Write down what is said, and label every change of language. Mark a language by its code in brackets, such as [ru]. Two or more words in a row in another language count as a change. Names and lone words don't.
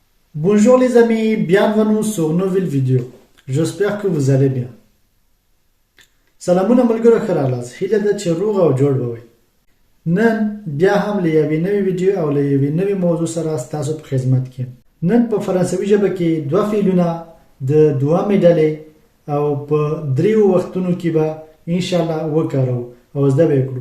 [fr] Bonjour les amis, bienvenue sur une nouvelle vidéo. J'espère que vous allez bien. [ps] سلامونه ملګرو ښه راغلاست. هیله ده چې روغ او جوړ به وئ. نن بیا هم له یوې نوې ویډیو او له یوې نوې موضوع سره ستاسو په خدمت کې یم. نن په فرانسوي ژبه کې دوه فعلونه د دوهمې ډلې او په دریو وختونو کې به انشاءالله وکاروو او زده به یې کړو.